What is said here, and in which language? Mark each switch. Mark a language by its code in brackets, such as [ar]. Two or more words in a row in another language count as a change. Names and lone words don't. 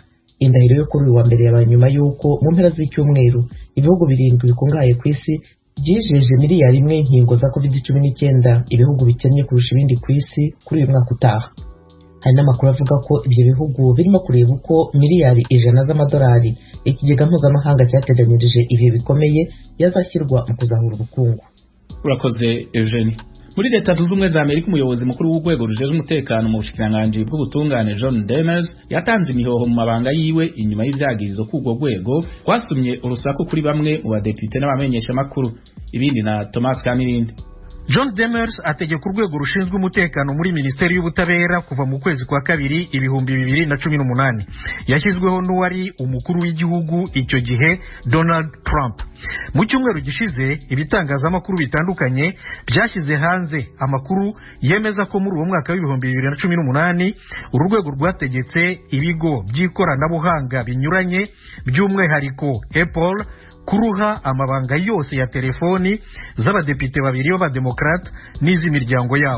[rw] Indahiro yo kuri uyu wa mbere yabaye nyuma y'uko mu mpera z'icyumweru ibihugu 7 bikungahaye ku isi byijeje miliyari 1 inkingo za COVID-19 ibihugu bikennye kurusha ibindi ku isi kuri uyu mwaka utaha. Hari n'amakuru avuga ko ibyo bihugu birimo kureba uko miliyari 100 z'amadolari ikigega mpuzamahanga cyateganyirije ibihe bikomeye yazashyirwa mu kuzahura ubukungu. Urakoze Eugene. [rn] Muri Leta Zunze Ubumwe za Amerika umuyobozi mukuru w'urwego rujejwe umutekano mu bushikiranganje bw'ubutungane John Demers yatanze imihoho mu mabanga yiwe inyuma y'ivyagizo k'urwo rwego kwasumye urusaku kuri bamwe mu badepite n'abamenyesha makuru. Ibindi na Thomas Kamirindi. [rw] John Demers ategeka urwego rushinzwe umutekano muri Minisiteri y'Ubutabera kuva mu kwezi kwa kabiri 2018. Yashyizweho n'uwari umukuru w'igihugu icyo gihe Donald Trump. Mu cyumweru gishize ibitangazamakuru bitandukanye byashyize hanze amakuru yemeza ko muri uwo mwaka w'2018 urwego rwategetse ibigo by'ikoranabuhanga binyuranye by'umwihariko Apple kuruha amabanga yose ya telefoni z'abadepite babiri b'abademokrate n'iz'imiryango yabo.